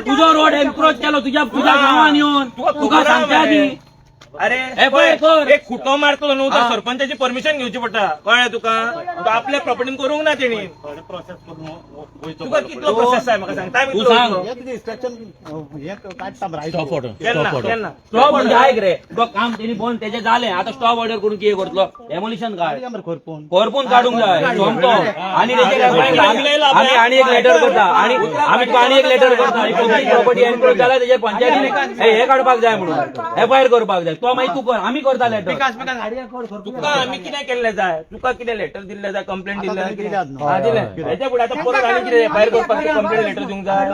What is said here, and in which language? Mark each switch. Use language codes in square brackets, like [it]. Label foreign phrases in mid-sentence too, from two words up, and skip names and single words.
[kok] तुझो [en] road encroach [kok] केलो तुझ्या गावान येऊन तुका सांगता आधी अरे पळय कर. एक खुटो मारतो न्हू तर सरपंचाची परमिशन घेवची पडटा कळ्ळें तुका तो आपल्या प्रॉपर्टीन करूंक ना तेणी प्रोसेस करून वयचो तुका कितलो प्रोसेस आहे म्हाका सांग टायम तू सांग. इन्स्ट्रक्शन हे काढता मरे केन्ना स्टॉप म्हणजे ऐक रे तो काम त्यांनी बंद त्याचे झाले आता [en] stop order [kok] करून किती करतलो डेमोलिशन काढ कोरपून काढूक जाय जमतो आणि आम्ही एक लेटर करता आणि आम्ही तुका आणि एक लेटर करता [en] public property encroach [kok] जाला त्याचे पंचायतीने हे काढपाक जाय म्हणून एफआयआर करपाक जाय तो माहिती तू कर आम्ही करता लेटर तुका आम्ही कितें केल्ले जाय तुका कितें लेटर दिल्ले जाय कंप्लेंट दिल्ले दिले हेच्या फुडें आतां परत आनी कितें एफआयआर करपाक [en] complaint letter [kok] दिवंक जाय